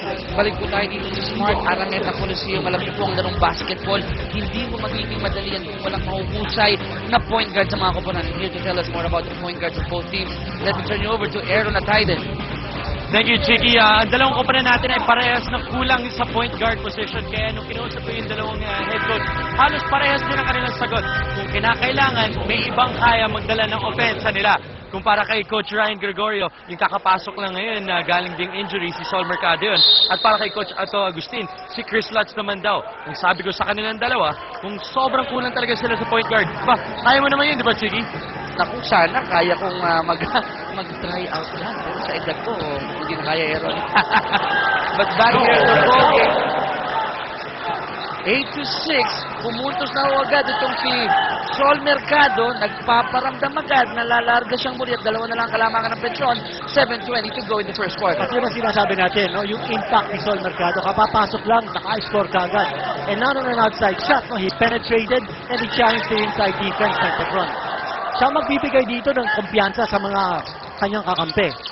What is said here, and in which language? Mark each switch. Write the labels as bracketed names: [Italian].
[Filipino] Balik po tayo dito sa Smart Araneta Coliseum. Alam niyo po ang larong basketball. Hindi mo magiging madali yan kung walang mahuhusay na point guard sa mga koponan. [English] Here to tell us more about the point guards of both teams. Let me turn you over to Aaron Atayden. Thank you, Chicky. [Filipino] Ang dalawang koponan natin ay parehas na kulang sa point guard position. Kaya nung kinausap ko yung dalawang head coach, halos parehas din ang kanilang sagot. Kung kinakailangan, may ibang kaya magdala ng opensa nila. Kumpara kay Coach Ryan Gregorio, yung kakapasok lang ngayon na galing ding injury, si Sol Mercado yun. At para kay Coach Ato Agustin, si Chris Lutz naman daw. Kung sabi ko sa kanilang dalawa, kung sobrang kulang talaga sila sa point guard, kaya mo naman yun, di ba, Chicky? Naku, sana kaya kong mag-try out yan. Pero sa edad ko, hindi na kaya, Aaron. [English] But back here to ball game. [Filipino] 8-6, pumuntos na agad itong si Sol Mercado, nagpaparamdam agad, nalalarga siyang muli at dalawa na lang kalamangan ng Petron. [English] 7:20 to go in the first quarter. [Filipino] At yun ang sinasabi natin, no? Yung impact ni Sol Mercado, kapapasok lang, naka-score ka agad. [English] And not on an outside shot, no? He penetrated and he challenged the inside defense [Filipino] ng Petron. Siya magbibigay dito ng kumpiyansa sa mga kanyang kakampi.